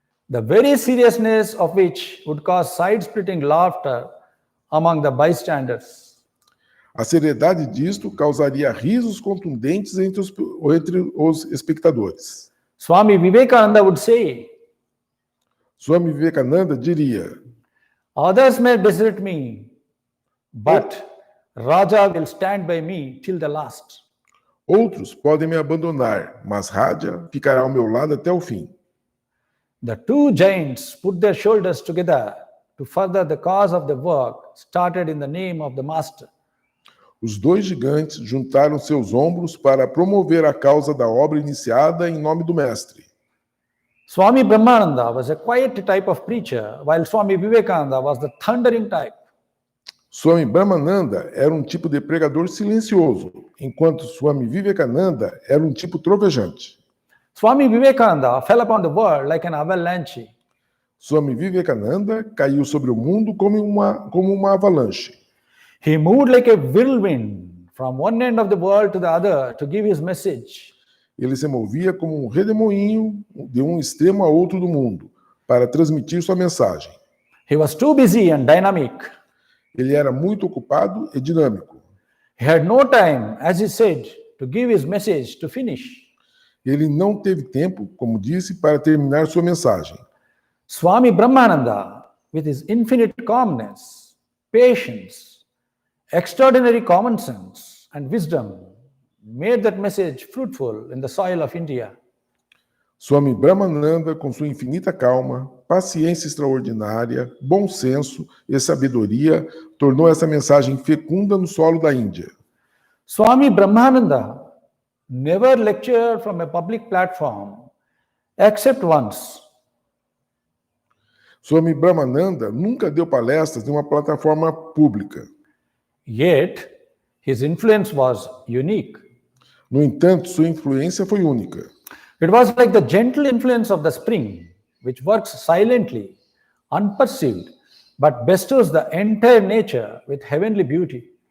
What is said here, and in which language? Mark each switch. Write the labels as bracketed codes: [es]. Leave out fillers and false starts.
[en] The very seriousness of which would cause side-splitting laughter among the bystanders. [pt] A seriedade disto causaria risos contundentes entre os espectadores. [en] Swami Vivekananda would say, [pt] Swami Vivekananda diria: [en] "Others may desert me, but Raja will stand by me till the last." [pt] Outros podem me abandonar, mas Raja ficará ao meu lado até o fim. [en] The two giants put their shoulders together to further the cause of the work started in the name of the master. [pt] Os dois gigantes juntaram seus ombros para promover a causa da obra iniciada em nome do mestre. [en] Swami Brahmananda was a quiet type of preacher, while Swami Vivekananda was the thundering type. [pt] Swami Brahmananda era um tipo de pregador silencioso, enquanto Swami Vivekananda era um tipo trovejante. [en] Swami Vivekananda fell upon the world like an avalanche. [pt] Swami Vivekananda caiu sobre o mundo como uma avalanche. [en] He moved like a whirlwind from one end of the world to the other to give his message. [pt] Ele se movia como um redemoinho de um extremo a outro do mundo para transmitir sua mensagem. [en] He was too busy and dynamic. [pt] Ele era muito ocupado e dinâmico. [en] He had no time, as he said, to give his message to finish. [pt] Ele não teve tempo, como disse, para terminar sua mensagem. [en] Swami Brahmananda, with his infinite calmness, patience, extraordinary common sense, and wisdom, made that message fruitful in the soil of India. [pt] Swami Brahmananda, com sua infinita calma, paciência extraordinária, bom senso e sabedoria, tornou essa mensagem fecunda no solo da Índia. [en] Swami Brahmananda never lectured from a public platform, except once. [pt] Swami Brahmananda nunca deu palestras em uma plataforma pública. [en] Yet, His influence was unique. [pt] No entanto, sua influência foi única. [en] It was like the gentle influence of the spring, which works silently, unperceived, but bestows the entire nature with heavenly beauty.